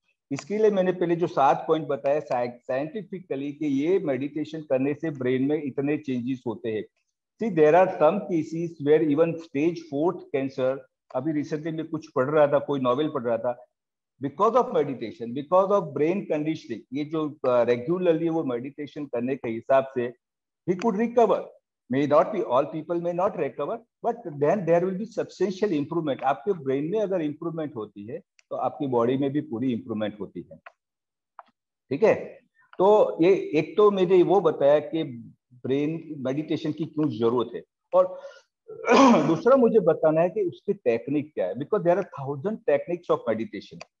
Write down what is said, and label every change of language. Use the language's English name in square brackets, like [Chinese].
[Hindi] इसके लिए मैंने पहले जो 7 पॉइंट बताया साइंटिफिकली कि ये मेडिटेशन करने से ब्रेन में इतने चेंजेस होते हैं। [English] see there are some cases where even stage 4 cancer, [Hindi] अभी रिसेंटली में कुछ पढ़ रहा था, कोई नॉवेल पढ़ रहा था, because of meditation, because of brain conditioning, ये जो रेगुलरली वो मेडिटेशन करने के हिसाब से [English] he could recover. May not be all people may not recover, but then there will be substantial improvement. [Hindi] आपके ब्रेन में अगर इंप्रूवमेंट होती है तो आपकी बॉडी में भी पूरी इंप्रूवमेंट होती है। ठीक है, तो ये एक तो मैंने वो बताया कि ब्रेन मेडिटेशन की क्यों जरूरत है, और दूसरा मुझे बताना है कि उसकी टेक्निक क्या है, [English] Because there are 1000 techniques of meditation.